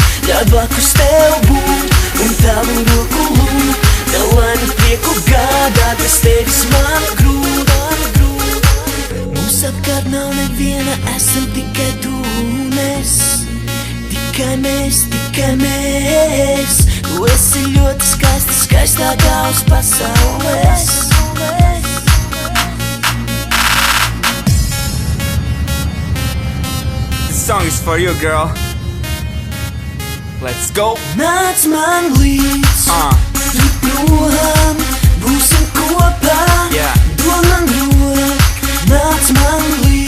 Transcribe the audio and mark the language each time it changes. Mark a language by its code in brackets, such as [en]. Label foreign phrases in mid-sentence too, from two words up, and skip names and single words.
[lv] Ļauj blakus tev būt un tavu roku lūgt, tev laimi prieku gādāt, bez tevis man grūt. Mums apkārt nav neviena, esam tikai tu un es. Tikai mēs, tikai mēs. Tu esi ļoti skaista, skaistākā uz pasaules. [en] This song is for you, girl. Let's go. [lv] Nāc man līdz, tur prom, būsim kopā, Yeah. dod man roku. Nāc man līdz.